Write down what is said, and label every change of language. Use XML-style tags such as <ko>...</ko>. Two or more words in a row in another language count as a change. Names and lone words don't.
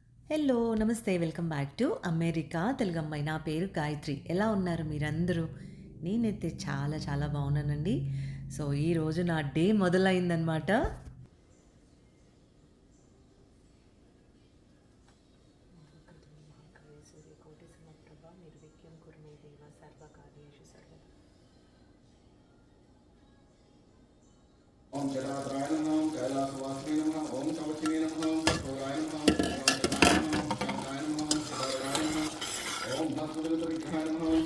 <te>హలో! నమస్తే.</te> <en>welcome back to</en> <te>అమెరికా తెలుగమ్మాయి. నా పేరు గాయత్రి. ఎలా ఉన్నారు మీరందరూ? నేనైతే చాలా చాలా బాగున్నానండి. సో, ఈరోజు నా డే మొదలైందనమాట.</te> <sa>ओम जटात्राय नमः ओम कैलासवासिने नमः ओम कवचिने नमः ओम कठोराय नमः ओम जटात्राय नमः ओम शांताय नमः ओम शिवाय नमः ओम भस्मगत विग्रहाय नमः ओम</sa>